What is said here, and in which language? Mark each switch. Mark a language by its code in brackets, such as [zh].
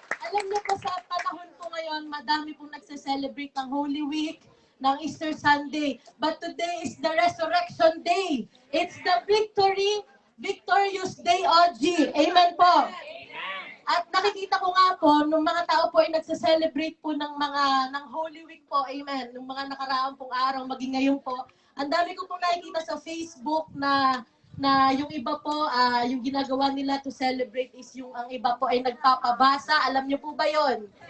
[tl] Alam niyo po sa panahon po ngayon, madami pong nagse-celebrate ng Holy Week, ng Easter Sunday. [en] But today is the Resurrection Day. It's the victorious day, OG. [tl] Amen po. At nakikita ko nga po, nung mga tao po ay nagse-celebrate po ng Holy Week po, amen, nung mga nakaraang pong araw, maging ngayon po, ang dami ko pong nakikita sa Facebook na yung iba po, yung ginagawa nila [en] to celebrate [tl] is yung ang iba po ay nagpapabasa. Alam niyo po ba yon?